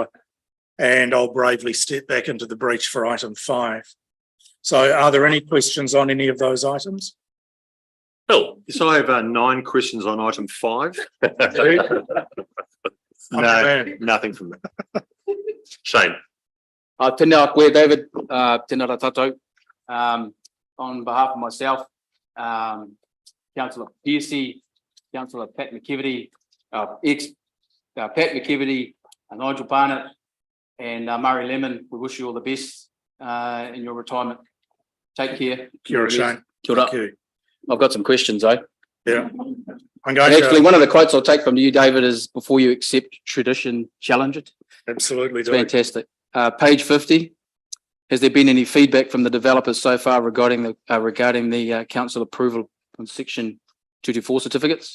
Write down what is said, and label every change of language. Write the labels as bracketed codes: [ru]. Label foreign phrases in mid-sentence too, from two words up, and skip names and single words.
[en] And I'll bravely step back into the breach for item 5. So are there any questions on any of those items? Phil. So I have 9 questions on item 5. No, nothing from that. Shane. [mi] Tēnā koe, David, tēnā rā tātou. [en] On behalf of myself, Councillor Pearcey, Councillor Pat McKevity, Pat McKevity, Nigel Barnett, and Murray Lemon, we wish you all the best in your retirement. Take care. [mi] Kia ora, Shane. Kia ora. [en] Thank you. I've got some questions, eh? Yeah. I'm going Actually, to one of the quotes I'll take from you, David, is before you accept tradition, challenge it. absolutely It's do. fantastic. Page 50. Has there been any feedback from the developers so far regarding the council approval on section 224 certificates?